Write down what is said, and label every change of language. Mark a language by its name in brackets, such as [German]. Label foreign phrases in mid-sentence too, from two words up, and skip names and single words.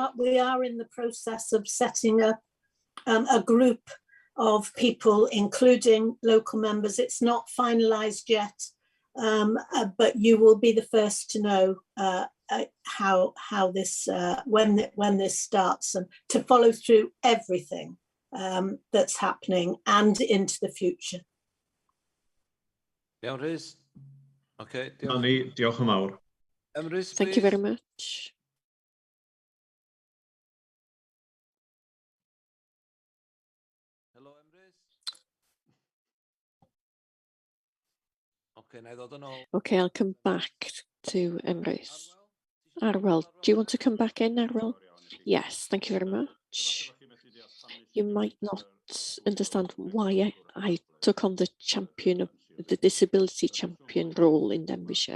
[English] we are in the process of setting up a group of people, including local members. It's not finalised yet, but you will be the first to know how this when this starts, and to follow through everything that's happening and into the future. [Welsh] Iawn, Rhys. Okay, Diolch yn fawr. Emrys, [English] Thank you very please. much. Hello, Emrys. [Welsh] Okay, na I ddod yn ôl. [English] Okay, I'll come back to Emrys. Arwel, do you want to come back in, Arwel? Yes, thank you very much. You might not understand why I took on the disability champion role in Denbighshire.